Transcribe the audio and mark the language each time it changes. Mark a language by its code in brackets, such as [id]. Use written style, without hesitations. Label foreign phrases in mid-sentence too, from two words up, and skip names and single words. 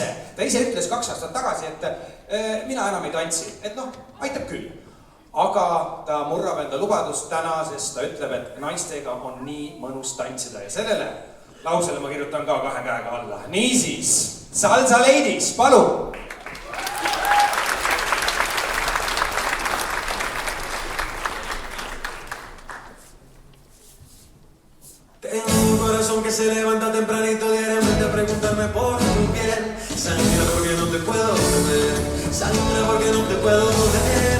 [et] Ta ise ütles 2 aastat tagasi, et mina enam ei tantsi, et aitab küll. Aga ta murrab enda lubadust täna, sest ta ütleb, et naistega on nii mõnus tantsida ja sellele lausele ma kirjutan ka 2 käega alla. Niisiis, Salsa Ladies, palun! [es] Tengo un corazón que se levanta tempranito diariamente a preguntarme por tu piel. Sangra porque no te puedo ver, sangra porque no te puedo ver.